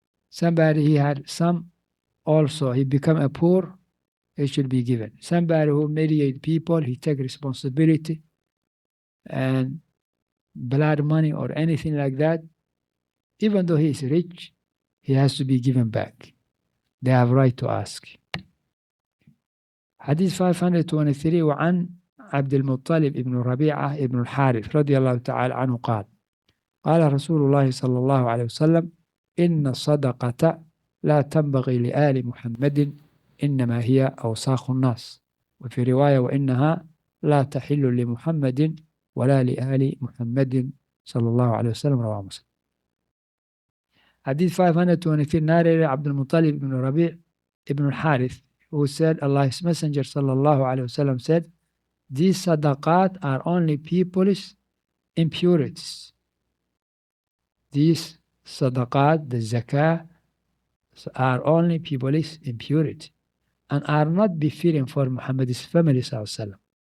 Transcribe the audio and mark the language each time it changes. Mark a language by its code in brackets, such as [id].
[en] Somebody, he had some also, he become a poor, he should be given. Somebody who mediate people, he take responsibility and blood money or anything like that, even though he is rich, he has to be given back. They have right to ask. [ar] حديث 523 وعن عبد المطلب ابن ربيعة ابن الحارث رضي الله تعالى عنه قال قال رسول الله صلى الله عليه وسلم إن الصدقة لا تنبغي لآل محمد إنما هي أوساخ الناس وفي رواية وإنها لا تحل لمحمد ولا لآل محمد صلى الله عليه وسلم رواه مسلم. حديث 523 [en] narrated عبد المطلب ابن ربيع ابن الحارث who said, Allah's Messenger [ar] sallallahu alayhi wasallam [en] said, these sadaqat are only people's impurities. These sadaqat, the zakah, are only people's impurity and are not befitting for Muhammad's family [ar] sallallahu alayhi wasallam.